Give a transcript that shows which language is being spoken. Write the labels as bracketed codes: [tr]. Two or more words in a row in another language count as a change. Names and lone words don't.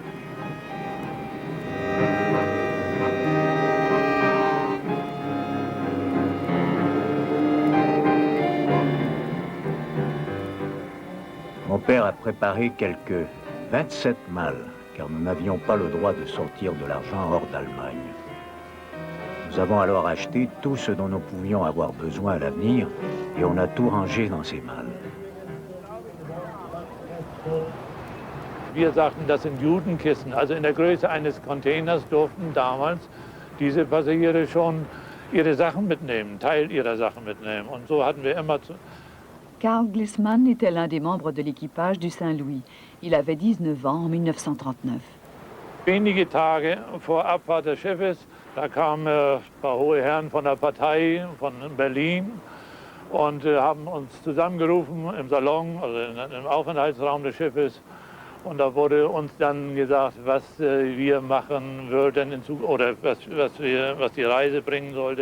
[fr] Mon père a préparé quelques 27 malles, car nous n'avions pas le droit de sortir de l'argent hors d'Allemagne. Nous avons alors acheté tout ce dont nous pouvions avoir besoin à l'avenir, et on a tout rangé dans ces malles. [de] Wir sagten, das sind Judenkisten. Also in der Größe eines Containers durften damals diese Passagiere schon ihre Sachen mitnehmen, Teil ihrer Sachen mitnehmen. Und so hatten wir immer zu... [fr] Karl Glissmann était l'un des membres de l'équipage du Saint-Louis. Il avait 19 ans en 1939. [de] Wenige Tage vor Abfahrt des Schiffes Da kamen ein paar hohe Herren von der Partei von Berlin und haben uns zusammengerufen im Salon, also im Aufenthaltsraum des Schiffes. Und da wurde uns dann gesagt, was wir machen würden oder was die Reise bringen sollte.